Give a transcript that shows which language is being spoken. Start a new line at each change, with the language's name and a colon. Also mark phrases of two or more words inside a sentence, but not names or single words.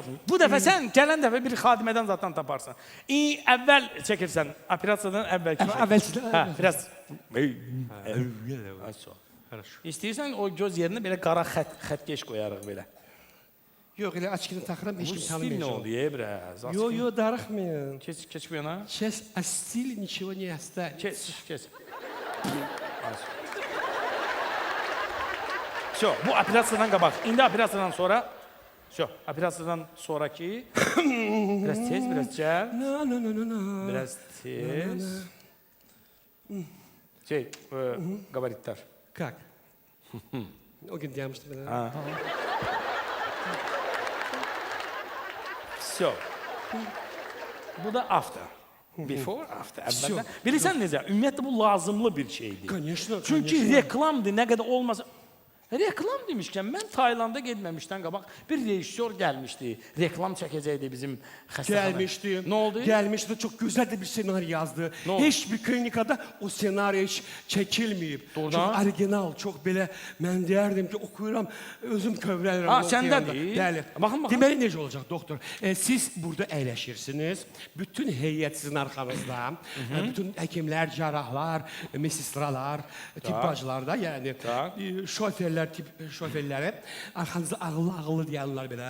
Azerbaijani: Bu dəfə sən gələn dəfə bir xadimədən zaten taparsan. Əvvəl çəkirsən, operasiyadan əvvəlki. Əvvəlcədən. Hə, biraz. İstəyirsən o göz yerinə belə qara xəttkeş qoyarıq belə. Yox, elə açıqını taxıram, heç Bu kim stil nə tanımayacaq. oldu biraz? Yo, darıxmayın. Keç bu yana.
Russian: Сейчас о стиле ничего не останется.
Azerbaijani: Keç. Şu, bu operasiyadan qabaq. İndi operasiyadan sonra. Şu, operasiyadan sonraki. Biraz tez, biraz gəl. No. Biraz tez. Gabaritlər. Как? O gün gəlmişdi mənə. Все. Bu da after.
English: Before, after.
Azerbaijani: Əvvəldən. Bilirsən necə? Ümumiyyətlə bu lazımlı bir şeydir. Конечно, Çünki reklamdır, nə qədər olmasa. Reklam demişkən, mən Taylanda getməmişdən qabaq bir rejissor gəlmişdi. Reklam çəkəcəkdi bizim xəstəxana. Gəlmişdi. Nə oldu? Gəlmişdi,
Turkish: çok güzel de bir senaryo yazdı. Ne oldu?
Azerbaijani: Hiç bir klinikada o senaryo hiç çəkilməyib. Doğrudan? Çok orijinal, çok belə, mən deyərdim ki, oxuyuram, özüm kövrəlirəm. Ha, onu səndədir. oxuyanda. Bəli. Baxın. Deməli necə olacaq, doktor? Siz burada əyləşirsiniz, bütün heyət sizin arxanızda, bütün həkimlər, cərrahlar, mesestralar, tibbacılar da, yəni şoferlər, şoferləri arxanızda ağıllı deyənlər belə.